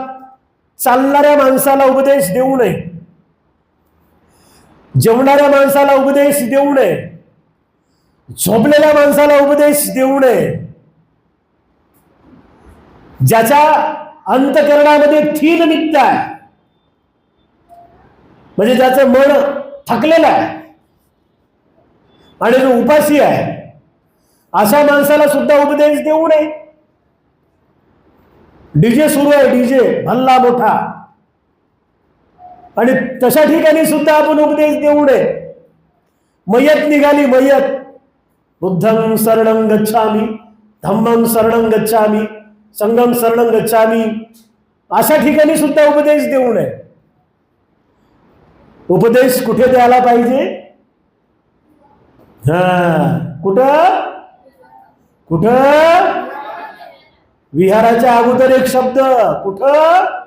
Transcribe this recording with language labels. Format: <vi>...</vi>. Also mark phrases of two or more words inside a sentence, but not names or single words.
<mr>चालणाऱ्या माणसाला उपदेश देऊ नये, जेवणाऱ्या माणसाला उपदेश देऊ नये, झोपलेल्या माणसाला उपदेश देऊ नये, ज्याच्या अंतःकरणामध्ये थीन निघताय, म्हणजे ज्याचं मन थकलेलं आहे आणि जो उपासी आहे, अशा माणसाला सुद्धा उपदेश देऊ नये. डीजे सुरू आहे, डीजे भल्ला मोठा, आणि तशा ठिकाणी सुद्धा आपण उपदेश देऊ नये. मयत निघाली, मयत,</mr> <pi>बुद्धं शरणं गच्छामि, धम्मं शरणं गच्छामि, संघं शरणं गच्छामि,</pi> <mr>अशा ठिकाणी सुद्धा उपदेश देऊ नये. उपदेश कुठे द्यायला पाहिजे? कुठं? कुठं? विहाराच्या अगोदर एक शब्द, कुठं?</mr>